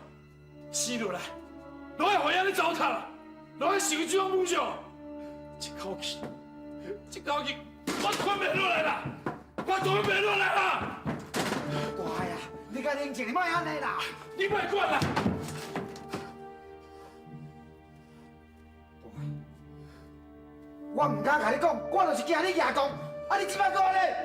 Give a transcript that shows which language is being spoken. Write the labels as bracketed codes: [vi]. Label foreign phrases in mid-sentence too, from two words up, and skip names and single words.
[nan] 生落来，都爱互伊安尼糟蹋，都爱受这种侮辱，一口气，我吞袂落来啦，我吞袂落来啦！大呀，你甲冷静，你莫安尼啦！你莫管啦！我唔敢甲你讲，我就是惊你牙讲，啊你即摆讲安尼？